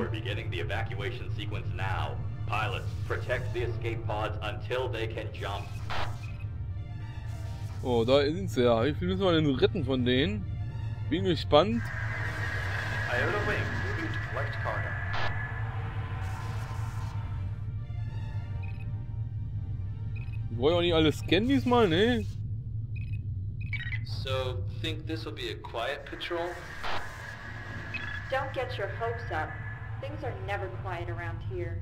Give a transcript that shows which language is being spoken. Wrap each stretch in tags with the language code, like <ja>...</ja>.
<en>We're beginning the evacuation sequence now. Pilots, protect the escape pods until they can jump.</en> <de>Oh, da sind sie ja. Wie viel müssen wir denn retten von denen? Bin gespannt.</de> <en>Iota wing, moving to collect cargo.</en> <de>Wir wollen auch nicht alles scannen diesmal, ne?</de> <en>So, think this will be a quiet patrol? Don't get your hopes up. Things are never quiet around here.</en>